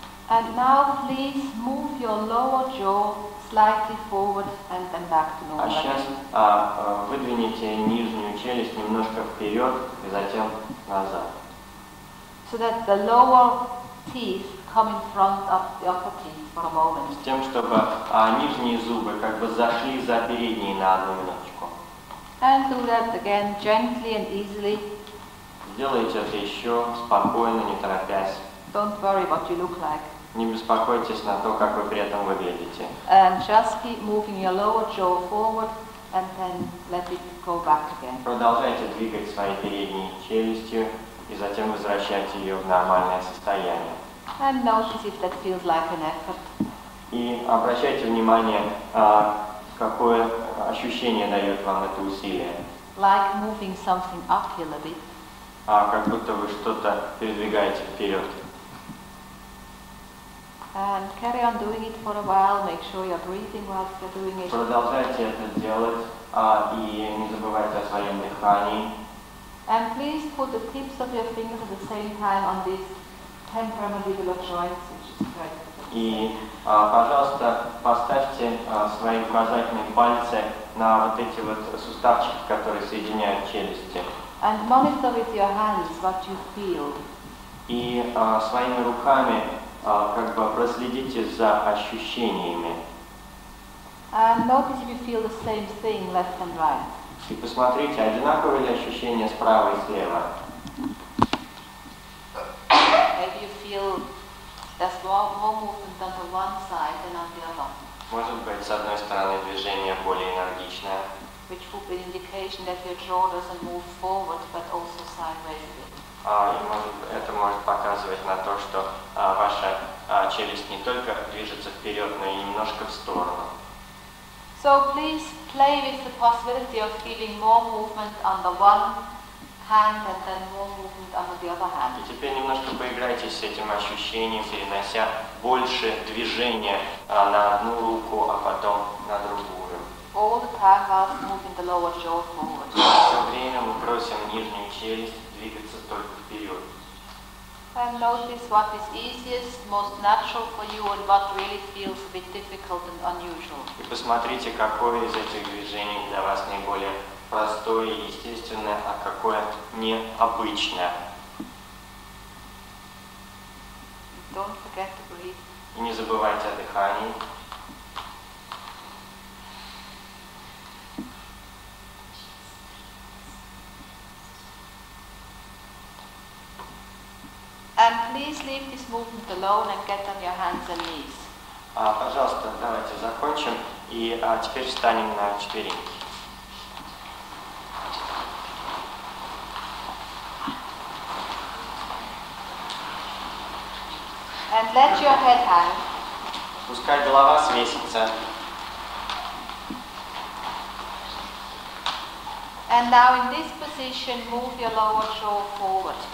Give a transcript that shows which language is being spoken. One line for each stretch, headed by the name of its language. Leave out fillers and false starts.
English: And now please move your lower jaw slightly forward and then back to normal.
Russian: Сейчас выдвините нижнюю челюсть немножко вперед и затем назад.
English: So that the lower teeth come in front of the upper teeth for a moment.
Russian: С тем, чтобы нижние зубы зашли за передние на одну минуточку.
English: And do that again gently and easily.
Russian: Сделайте это еще спокойно, не торопясь.
English: Don't worry what you look like.
Russian: Не беспокойтесь на то, как вы при этом выглядите.
English: And just keep moving your lower jaw forward and then let it go back again.
Russian: Продолжайте двигать своей передней челюстью и затем возвращайте ее в нормальное состояние.
English: And notice if that feels like an effort.
Russian: И обращайте внимание, какое ощущение дает вам это усилие.
English: Like moving something uphill a bit.
Russian: Как будто вы что-то передвигаете вперед.
English: And carry on doing it for a while. Make sure you're breathing whilst you're doing it.
Russian: Продолжайте это делать и не забывайте о своем дыхании.
English: And please put the tips of your fingers at the same time on these temporomandibular joints, which is great.
Russian: И, пожалуйста, поставьте свои указательные пальцы на вот эти вот суставчики, которые соединяют челюсти.
English: And monitor with your hands what you feel.
Russian: И своими руками проследите за ощущениями.
English: And notice if you feel the same thing left and right.
Russian: И посмотрите, одинаковые ли ощущения справа и слева.
English: Maybe you feel there's more movement on the one side than on the other.
Russian: Может быть, с одной стороны движение более энергичное,
English: which would be an indication that your jaw doesn't move forward, but also sideways a bit.
Russian: Это может показывать на то, что ваша челюсть не только движется вперед, но и немножко в сторону.
English: So please play with the possibility of feeling more movement on the one hand and then more movement on the other hand.
Russian: И теперь немножко поиграйтесь с этим ощущением, перенося больше движения на одну руку, а потом на другую.
English: All the time whilst moving the lower jaw forward.
Russian: Все время мы просим нижнюю челюсть двигаться только вперед.
English: And notice what is easiest, most natural for you and what really feels a bit difficult and unusual.
Russian: И посмотрите, какое из этих движений для вас наиболее простое и естественное, а какое необычное.
English: Don't forget to breathe.
Russian: И не забывайте о дыхании.
English: And please leave this movement alone and get on your hands and knees.
Russian: Пожалуйста, давайте закончим и теперь встанем на четвереньки.
English: And let your head hang.
Russian: Пускай голова свесится.
English: And now in this position, move your lower jaw forward.